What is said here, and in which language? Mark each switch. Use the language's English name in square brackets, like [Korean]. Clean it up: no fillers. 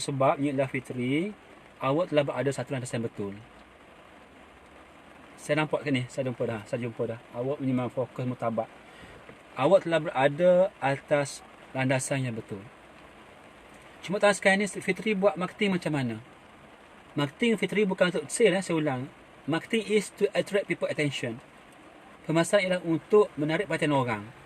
[Malay] Sebab Nyilah Fitri, awak telah berada satu landasan betul. Saya nampak ke ni? Saya jumpa dah. Awak memang fokus murtabak. Awak telah berada atas landasan yang betul. Cuma tahun sekarang ni Fitri buat marketing macam mana? Marketing Fitri bukan untuk sale, saya ulang. [English] Marketing is to attract people attention. [Malay] Pemasaran ialah untuk menarik perhatian orang.